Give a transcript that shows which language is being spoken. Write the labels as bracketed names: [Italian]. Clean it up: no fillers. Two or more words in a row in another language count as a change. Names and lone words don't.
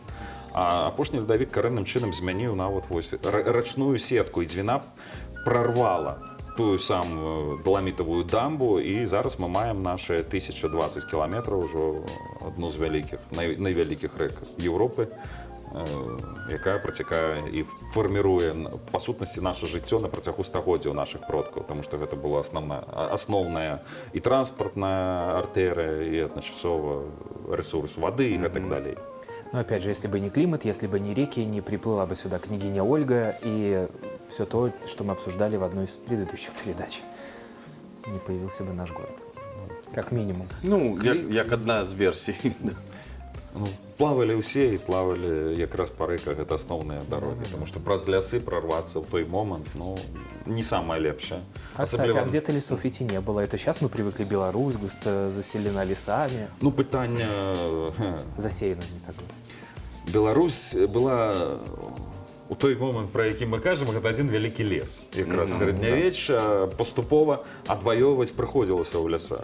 [Belarusian] А апошні ледавік карэнным чынам змяніў нават рачную сетку, і Двіна прарвала тую самую даламітавую дамбу, і зараз мы маем наши 1020 кіламетраў, ужо адну з вялікіх, найвялікіх рэк Еўропы, яка працякае і фарміруе па сутнасці наша жыццё на працягу стагоддзяў нашых продкаў, таму што гэта была асноўная і транспартная артэрыя, і адначасова ресурс вады і гэтак далей. [Russian] Но опять же, если бы не климат, если бы не реки, не приплыла бы сюда княгиня Ольга и все то, что мы обсуждали в одной из предыдущих передач, не появился бы наш город. Как минимум. [Belarusian] Ну, як одна з версій. Ну, плавали ўсе і плавали якраз па рэках, гэта асноўныя дарогі, тому што праз лясы прорвацца ў той момант, ну, не самае лепшае. А, [Russian] кстати, а где-то лесов ведь и не было. Это сейчас мы привыкли, Беларусь густо заселена лесами. [Belarusian] Ну, пытанне... [Russian] Засеяна не так. [Belarusian] Беларусь была у той момант, пра які мы кажам, гэта адзін вялікі лес. Якраз сярэднявечча паступова адваёўваць прыходзілася ў лясах.